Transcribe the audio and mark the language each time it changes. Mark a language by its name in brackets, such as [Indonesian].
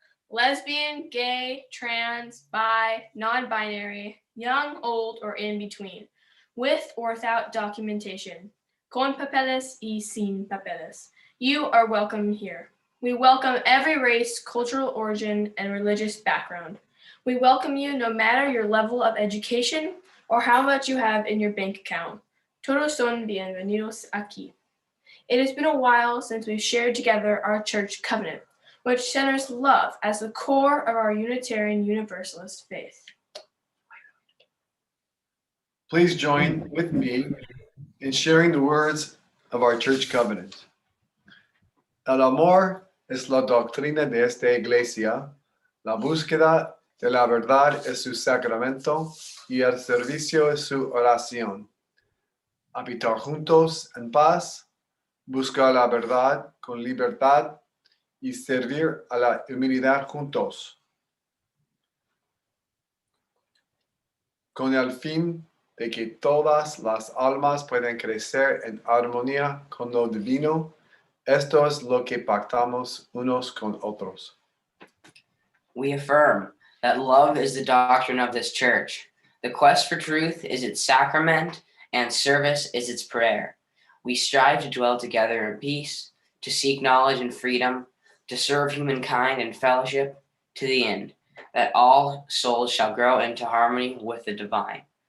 [English] Lesbian, gay, trans, bi, non-binary, young, old, or in between, with or without documentation, [Spanish] con papeles y sin papeles. [English] You are welcome here. We welcome every race, cultural origin, and religious background. We welcome you no matter your level of education or how much you have in your bank account. [Spanish] Todos son bienvenidos aquí. [English] It has been a while since we've shared together our church covenant, which centers love as the core of our Unitarian Universalist faith. Please join with me in sharing the words of our church covenant. [Spanish] El amor es la doctrina de esta iglesia, la búsqueda de la verdad es su sacramento y el servicio es su oración. Habitar juntos en paz, buscar la verdad con libertad y servir a la humanidad juntos, con el fin de que todas las almas puedan crecer en armonía con lo divino. Esto es lo que pactamos unos con otros. [English] We affirm that love is the doctrine of this church. The quest for truth is its sacrament, and service is its prayer. We strive to dwell together in peace, to seek knowledge and freedom, to serve humankind in fellowship, to the end, that all souls shall grow into harmony with the divine.